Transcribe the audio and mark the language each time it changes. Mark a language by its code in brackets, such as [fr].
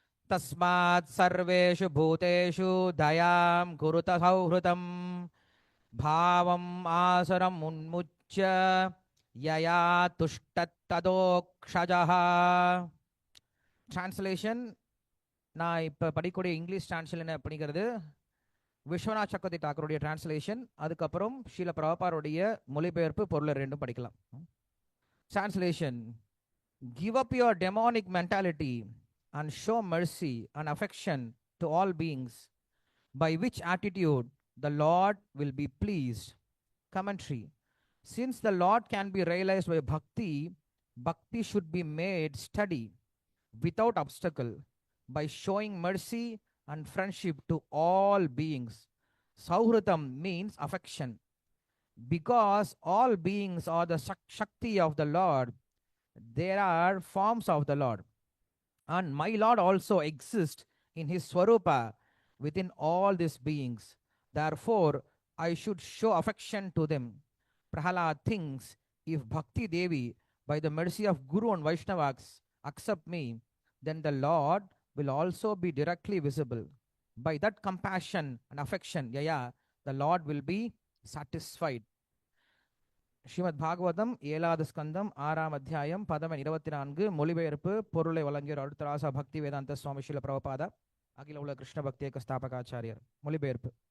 [sa] தஸ்மாத் சர்வேஷு பூதேஷு தயாம் குருத சௌஹ்ருதம் பாவம் ஆசுரம் உன்முச்ய யயா துஷ்டத்ததோக்ஷஜஹ. டிரான்ஸ்லேஷன். [ta] நான் இப்போ படிக்கக்கூடிய இங்கிலீஷ் டிரான்ஸ்லேஷன் அப்படிங்கிறது விஸ்வநாத் சக்கரவர்த்தி தாக்கருடைய டிரான்ஸ்லேஷன். அதுக்கப்புறம் ஸ்ரீல பிரபாபாருடைய மொழிபெயர்ப்பு பொருள் ரெண்டும் படிக்கலாம். [en] Translation. Give up your demonic mentality and show mercy and affection to all beings, by which attitude the Lord will be pleased. Commentary. Since the Lord can be realized by bhakti, bhakti should be made steady without obstacle by showing mercy and friendship to all beings. Sauhritam means affection. Because all beings are the Shakti of the Lord, there are forms of the Lord. And my Lord also exists in his Swarupa within all these beings. Therefore, I should show affection to them. Prahalad thinks, if Bhakti Devi, by the mercy of Guru and Vaishnavas, accept me, then the Lord will also be directly visible. By that compassion and affection, the Lord will be satisfied. [ta] Srimad Bhagavatam 7வது ஸ்கந்தம் 6ஆம் அத்தியாயம் பதம் 24. மொழிபெயர்ப்பு பொருளை வழங்கியோர் அடுத்தராசா பக்தி வேதாந்த சுவாமி ஸ்ரீல பிரபுபாதா அகில உலக கிருஷ்ண பக்தி ஏக ஸ்தாபகாச்சாரியர். மொழிபெயர்ப்பு.